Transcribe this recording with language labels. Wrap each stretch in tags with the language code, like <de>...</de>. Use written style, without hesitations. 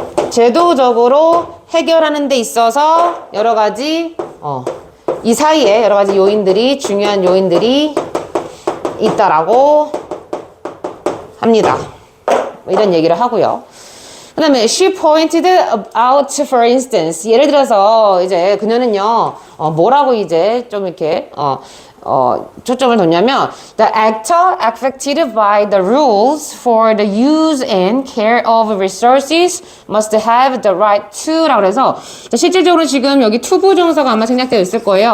<ko>제도적으로 해결하는 데 있어서 여러 가지, 이 사이에 여러 가지 요인들이, 중요한 요인들이 있다라고 합니다. 이런 얘기를 하고요. 그 다음에</ko> <en>she pointed out, for instance.</en> <ko>예를 들어서 이제 그녀는요, 뭐라고 이제 좀 이렇게, 초점을 뒀냐면</ko> <en>the actor affected by the rules for the use and care of resources must have the right to</en> <ko>라고 해서 실질적으로 지금 여기 투부정사가 아마 생략되어 있을 거예요.</ko>